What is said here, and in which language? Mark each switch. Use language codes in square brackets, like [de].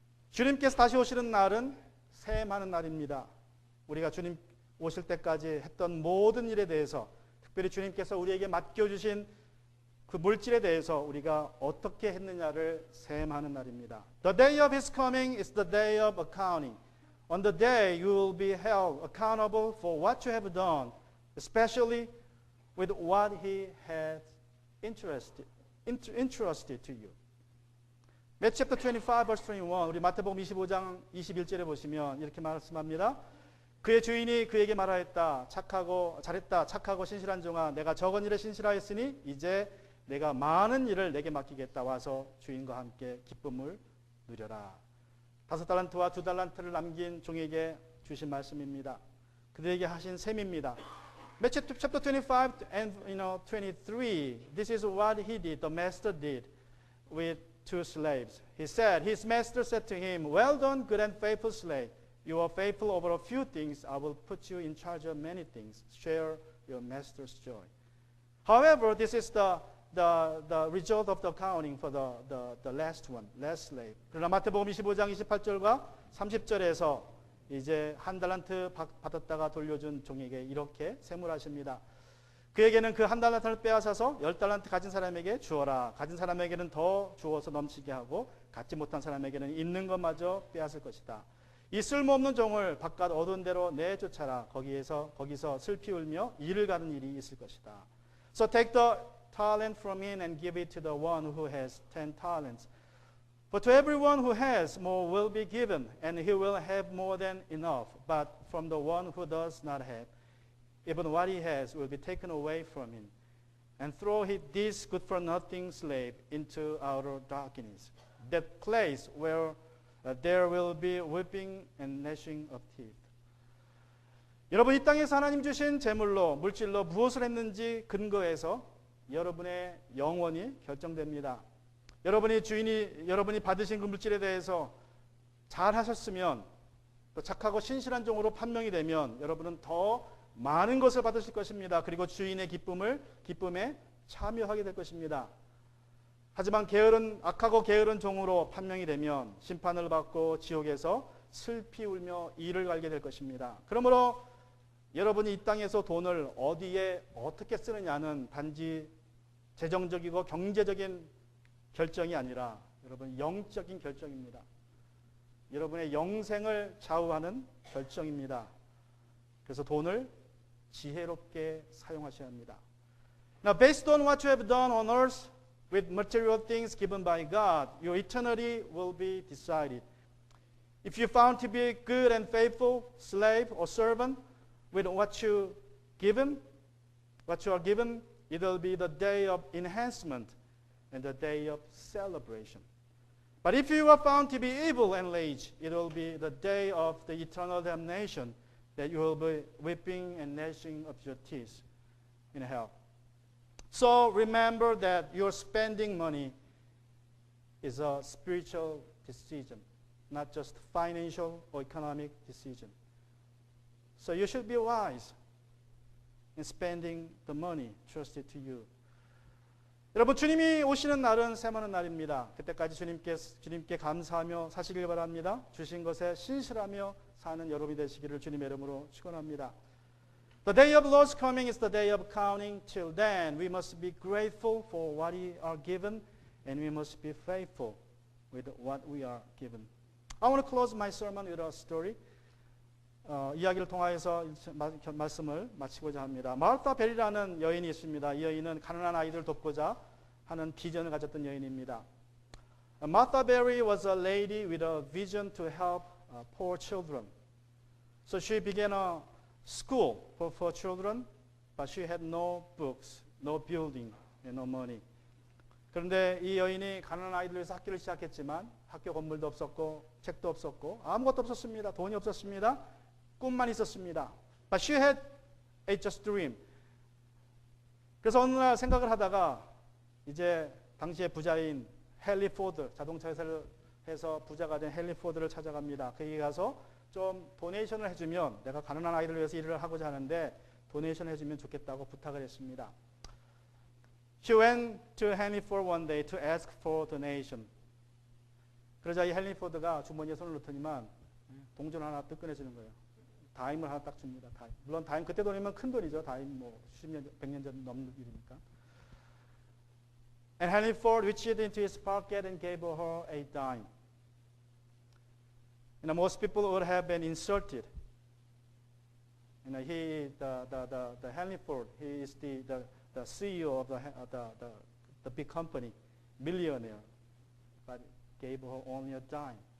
[ko] 주님께서 다시 오시는 날은 셈하는 날입니다. 우리가 주님 오실 때까지 했던 모든 일에 대해서, 특별히 주님께서 우리에게 맡겨주신 그 물질에 대해서 우리가 어떻게 했느냐를 셈하는 날입니다. [en] The day of His coming is the day of accounting. On the day you will be held accountable for what you have done, especially with what He has entrusted to you. Matthew chapter 25, verse 21. [ko] 우리 마태복음 25장 21절에 보시면 이렇게 말씀합니다. 그의 주인이 그에게 말하였다. 잘했다. 착하고 신실한 종아. 내가 적은 일에 신실하였으니 이제 내가 많은 일을 내게 맡기겠다. 와서 주인과 함께 기쁨을 누려라. 5달란트와 2달란트를 남긴 종에게 주신 말씀입니다. 그들에게 하신 셈입니다. [en] Matthew chapter 25 and 23. This is what he did. The master did with 2 slaves. He said, his master said to him, well done, good and faithful slave. You are faithful over a few things. I will put you in charge of many things. Share your master's joy. However, this is the result of the accounting for the last slave. [ko] 그러나 마태복음 25장 28절과 30절에서 이제 한 달란트 받았다가 돌려준 종에게 이렇게 셈을하십니다. 그에게는 그 한 달란트를 빼앗아서 10달란트 가진 사람에게 주어라. 가진 사람에게는 더 주어서 넘치게 하고 갖지 못한 사람에게는 있는 것마저 빼앗을 것이다. 이 쓸모없는 종을 바깥 어두운 데로 내쫓아라. 거기서 슬피 울며 이를 가는 일이 있을 것이다. [en] So take the talent from him and give it to the one who has 10 talents. For to everyone who has, more will be given, and he will have more than enough. But from the one who does not have, even what he has will be taken away from him. And throw this good-for-nothing slave into outer darkness, that place where there will be weeping and gnashing of teeth. [ko] 여러분, 이 땅에서 하나님 주신 재물로, 물질로 무엇을 했는지 근거해서 여러분의 영원이 결정됩니다. 여러분이 받으신 그 물질에 대해서 잘 하셨으면, 또 착하고 신실한 종으로 판명이 되면 여러분은 더 많은 것을 받으실 것입니다. 그리고 주인의 기쁨에 참여하게 될 것입니다. 하지만 악하고 게으른 종으로 판명이 되면 심판을 받고 지옥에서 슬피 울며 이를 갈게 될 것입니다. 그러므로 여러분이 이 땅에서 돈을 어디에 어떻게 쓰느냐는 단지 재정적이고 경제적인 결정이 아니라 여러분 영적인 결정입니다. 여러분의 영생을 좌우하는 결정입니다. 그래서 돈을 지혜롭게 사용하셔야 합니다. [en] Now, based on what you have done on earth with material things given by God, your eternity will be decided. If you found to be a good and faithful slave or servant with what you are given, it will be the day of enhancement and the day of celebration. But if you are found to be evil and rage, it will be the day of the eternal damnation, that you will be weeping and gnashing of your teeth in hell. So remember that your spending money is a spiritual decision, not just financial or economic decision. So you should be wise in spending the money trusted to you. [ko] 여러분, 주님이 오시는 날은 세마는 날입니다. 그때까지 주님께 감사하며 사시길 바랍니다. 주신 것에 신실하며 사는 여러분이 되시기를 주님의 이름으로 축원합니다. [en] The day of Lord's coming is the day of counting. Till then, we must be grateful for what we are given, and we must be faithful with what we are given. I want to close my sermon with a story. [ko] 이야기를 통하여서 말씀을 마치고자 합니다. 마르타 벨이라는 여인이 있습니다. 이 여인은 가난한 아이들을 돕고자 하는 비전을 가졌던 여인입니다. [en] Martha Berry was a lady with a vision to help poor children. So she began a school for poor children, but she had no books, no building, and no money. [ko] 그런데 이 여인이 가난한 아이들을 위해서 학교를 시작했지만 학교 건물도 없었고 책도 없었고 아무것도 없었습니다. 돈이 없었습니다. 꿈만 있었습니다. [en] But she had a just dream. [ko] 그래서 어느 날 생각을 하다가 이제 당시의 부자인 헨리 포드, 자동차 회사를 해서 부자가 된 헨리 포드를 찾아갑니다. 그에게 가서 좀 도네이션을 해주면, 내가 가난한 아이들을 위해서 일을 하고자 하는데 도네이션을 해주면 좋겠다고 부탁을 했습니다. [en] She went to Henry Ford one day to ask for donation. [ko] 그러자 이 헨리 포드가 주머니에 손을 넣더니만 동전 하나 뜩 꺼내주는 거예요. 다임을 하나 딱 줍니다. 다임. 물론 다임 그때 돈이면 큰 돈이죠. 다임 뭐 수십 년, 100년 전 넘는 일이니까. [en] And Henry Ford reached into his pocket and gave her a dime. Most people would have been insulted. The Henry Ford, he is the CEO of the big company, millionaire, but gave her only a dime.